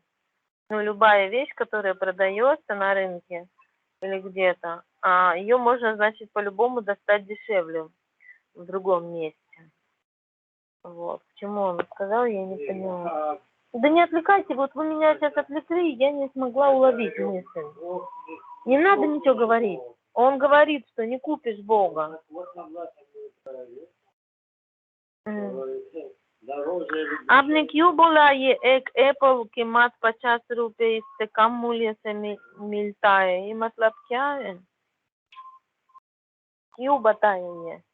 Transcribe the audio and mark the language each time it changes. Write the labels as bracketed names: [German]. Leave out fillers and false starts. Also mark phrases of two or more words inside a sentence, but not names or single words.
[Russian] Ну, любая вещь, которая продается на рынке или где-то, ее можно, значит, по-любому достать дешевле в другом месте. Вот. К чему он сказал, я не поняла. Да не отвлекайте, вот вы меня сейчас отвлекли, и я не смогла уловить мысль. Не надо ничего говорить. Он говорит, что не купишь Бога. [Hindi] आपने क्यों बोला ये एक एप्पल कीमत 50 रुपए इससे कम मूल्य से मिलता है? ये मतलब क्या है? क्यों बताए ये?